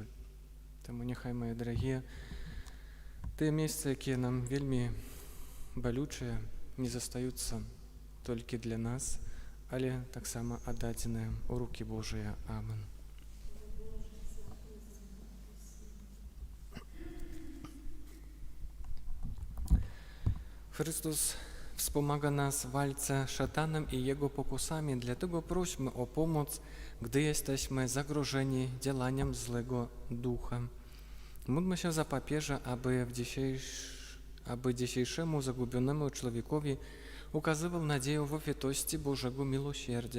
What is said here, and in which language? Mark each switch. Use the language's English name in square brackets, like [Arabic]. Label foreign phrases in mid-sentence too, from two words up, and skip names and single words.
[Belarusian] Таму няхай, мае дарагія, тыя месцы, якія нам вельмі балючыя, не застаюцца толькі для нас, але таксама аддадзеныя ў рукі Божыя. Амен. [Polish] Христос wspomaga nas w walce z szatanem i jego pokusami, dlatego prośmy o pomoc, gdy jesteśmy zagrożeni działaniem złego ducha. Módlmy się za papieża, aby dzisiejszemu zagubionemu człowiekowi ukazywał nadzieję w ofietości Bożego miłosierdzia.